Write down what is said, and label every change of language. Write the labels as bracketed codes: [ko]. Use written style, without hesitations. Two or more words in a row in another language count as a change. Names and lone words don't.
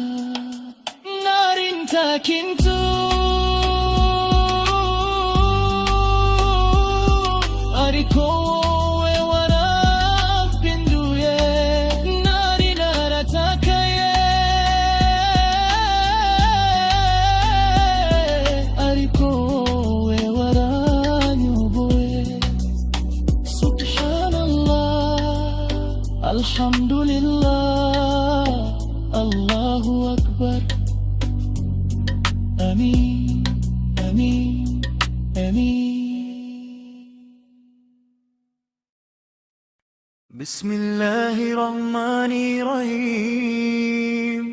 [rw] Nari ntakintu ariko wowe warampinduye. Nari naratakaye ariko wowe waranyoboye. [ar] سبحان الله الحمد لله الله أكبر. آمين آمين آمين. بسم الله الرحمن الرحيم.